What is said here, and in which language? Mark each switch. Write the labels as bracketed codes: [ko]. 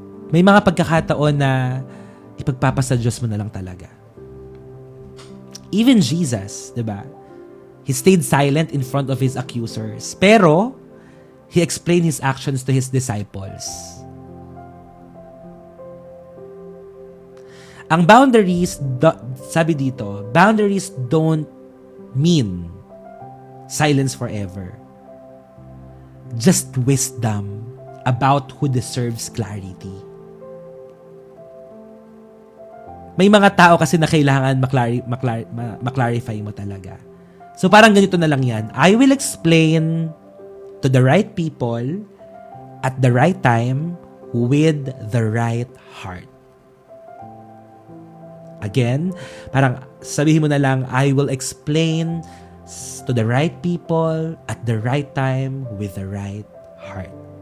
[tl] May mga pagkakataon na ipagpapasa Diyos mo na lang talaga. [en] Even Jesus, diba? He stayed silent in front of his accusers. Pero, he explained his actions to his disciples. [tl] Ang boundaries, sabi dito, [en] boundaries don't mean silence forever. Just wisdom about who deserves clarity. [tl] May mga tao kasi na kailangan maklarify mo talaga. So parang ganito na lang yan. [en] I will explain to the right people at the right time with the right heart. Again, [tl] parang sabihin mo na lang, [en] I will explain to the right people at the right time with the right heart.